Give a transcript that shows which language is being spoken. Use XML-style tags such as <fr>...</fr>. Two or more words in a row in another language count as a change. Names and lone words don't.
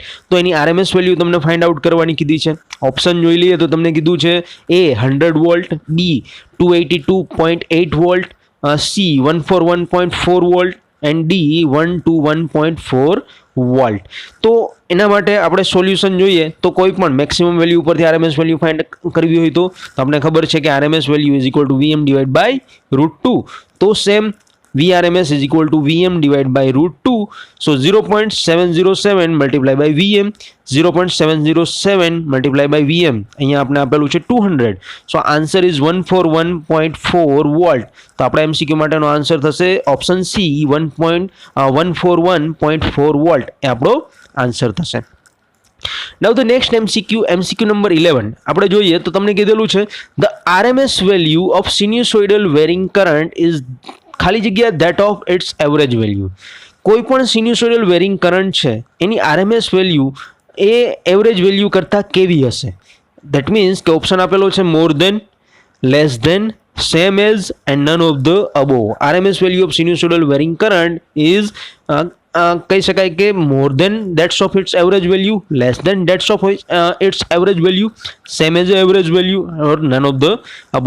<gu>તો એની RMS વેલ્યુ તમને</gu> <en>find out</en> <gu>કરવાની કીધી છે. ઓપ્શન જોઈ લઈએ તો તમને કીધું છે A 100 વોલ્ટ, B 282.8 વોલ્ટ, C 141.4 વોલ્ટ એન્ડ D 121.4 વોલ્ટ. તો એના માટે આપણે સોલ્યુશન જોઈએ તો કોઈ પણ</gu> <en>maximum value</en> <gu>ઉપરથી</gu> <en>RMS value</en> <gu>ફાઇન્ડ કરવી હોય તો આપણે ખબર છે કે</gu> <en>RMS value is equal to VM divide by √2. તો સેમ VRMS is equal to VM divided by √2. So 0.707 multiplied by VM, 0.707 multiplied by VM.</en> <gu>અહીંયા આપણે આપેલું છે 200.</gu> <en>So answer is 141.4 વોલ્ટ.</en> <gu>તો આપણા MCQ માટેનો આન્સર થશે ઓપ્શન C 141.4 વોલ્ટ એ આપણો આન્સર થશે.</gu> <en>Now the next MCQ number 11</en> <gu>આપણે જોઈએ તો તમને કીધેલું છે</gu> <en>the RMS value of sinusoidal varying current is</en> <gu>ખાલી જગ્યા</gu> <en>that of its average value.</en> <gu>કોઈ પણ</gu> <en>sinusoidal varying current</en> <gu>છે એની RMS વેલ્યુ એ</gu> <en>average value</en> <gu>કરતાં કેવી હશે?</gu> <en>that means</en> <gu>કે ઓપ્શન આપેલો છે</gu> <en>more than, less than, same as and none of the above. RMS value of sinusoidal varying current is</en> <gu>કહી શકાય કે</gu> <en>more than that's of its average value, less than that's of its average value, same as average value or none of the above.</en>